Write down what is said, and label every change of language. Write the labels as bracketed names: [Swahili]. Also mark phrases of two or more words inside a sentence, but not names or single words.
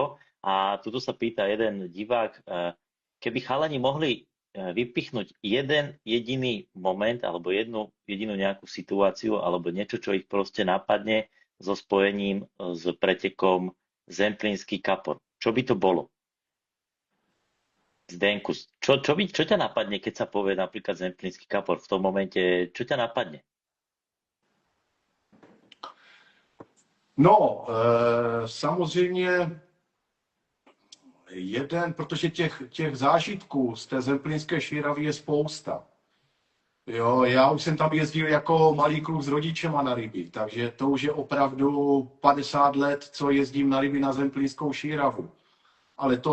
[Slovak] A tuto sa pýta jeden divák, keby chalani mohli vypichnúť jeden jediný moment alebo jednu jedinú nejakú situáciu alebo niečo, čo ich proste napadne so spojením s pretekom Zemplínský kapor. Čo by to bolo? Zdenku, čo ťa napadne, keď sa povie napríklad Zemplínský kapor? V tom momente, čo ťa napadne? [Czech] No, samozřejmě protože těch zážitků z té zemplínské šíravy je spousta. Jo, já už jsem tam jezdil jako malý kluk s rodičema na ryby, takže to už je opravdu 50 let, co jezdím na ryby na Zemplínskou šíravu.